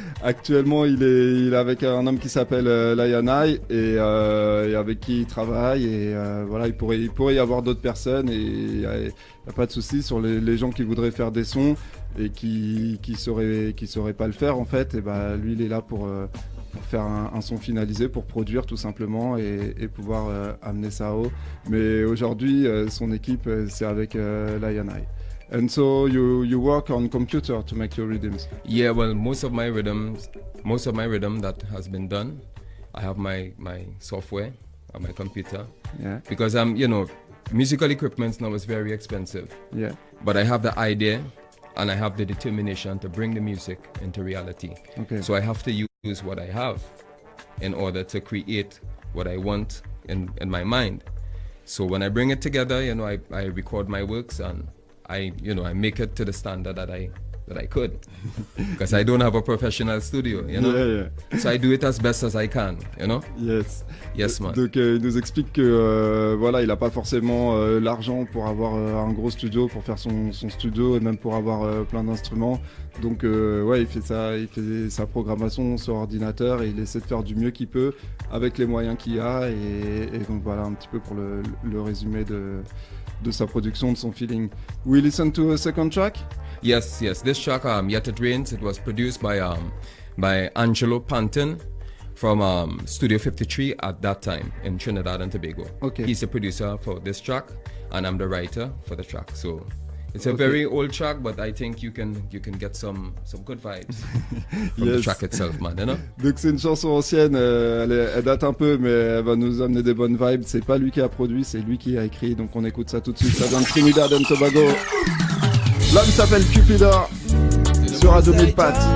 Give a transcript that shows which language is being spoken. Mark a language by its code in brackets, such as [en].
[fr] Actuellement, il est avec un homme qui s'appelle Lion Eye et avec qui il travaille et voilà, il pourrait y avoir d'autres personnes et il y a pas de souci sur les gens qui voudraient faire des sons et qui sauraient pas le faire en fait. Et lui, il est là pour faire un son finalisé, pour produire tout simplement et pouvoir amener ça haut. Mais aujourd'hui, son équipe, c'est avec Lion Eye. [en] And so you work on computer to make your rhythms? Yeah, well, most of my rhythm that has been done, I have my software on my computer. Yeah. Because musical equipment now is very expensive. Yeah. But I have the idea and I have the determination to bring the music into reality. Okay. So I have to use what I have in order to create what I want in my mind. So when I bring it together, I record my works and I make it to the standard that I could, because I don't have a professional studio, Yeah. So I do it as best as I can, Yes, man. [fr] Donc il nous explique que il a pas forcément l'argent pour avoir un gros studio, pour faire son studio et même pour avoir plein d'instruments. Donc il fait sa programmation sur ordinateur et il essaie de faire du mieux qu'il peut avec les moyens qu'il a et donc voilà un petit peu pour le résumé de sa production, de son feeling. [en] We listen to a second track? Yes. This track, Yet It Rains, it was produced by Angelo Panton from Studio 53 at that time in Trinidad and Tobago. Okay. He's the producer for this track and I'm the writer for the track. So it's a very old track, but I think you can get some good vibes from the track itself, man. [fr] Donc c'est une chanson ancienne, elle date un peu, mais elle va nous amener des bonnes vibes. C'est pas lui qui a produit, c'est lui qui a écrit. Donc on écoute ça tout de suite. Ça vient de Trinidad and Tobago. L'homme s'appelle Cupidor sur Radio Mille Pattes.